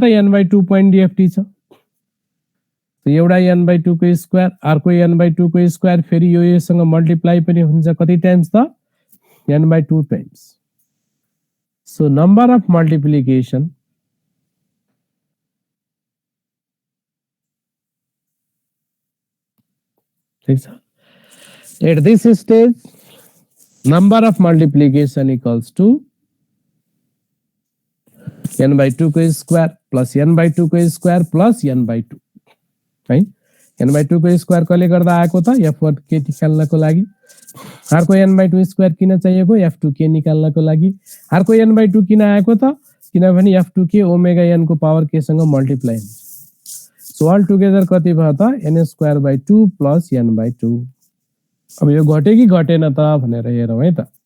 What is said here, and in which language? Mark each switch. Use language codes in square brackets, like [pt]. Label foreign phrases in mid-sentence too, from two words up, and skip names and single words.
[ne] त [en] n/2 point DFT [ne] छ तो एउटा n/2 को स्क्वायर अर्को n/2 को स्क्वायर फेरि यो यससँग मल्टिप्लाई पनि हुन्छ कति टाइम्स त n/2 टाइम्स [en] so number of multiplication [ne] ठीक छ [en] at this stage number of multiplication equals to [ne] n/2 को [en] square plus n/2 [ne] को [en] square plus n/2 [ne] है n/2 को स्क्वायर कले गर्दा आएको त f1 के निकाल्नको लागि अर्को n/2 स्क्वायर किन चाहिएको f2 के निकाल्नको लागि अर्को n/2 किन आएको त किनभने f2 के ओमेगा n को पावर k सँग मल्टिप्लाई [en] so all together [ne] कति भयो त [en] n square by 2 plus n/2 [ne] अब यो घटे कि घटेन त भनेर हेरौं है त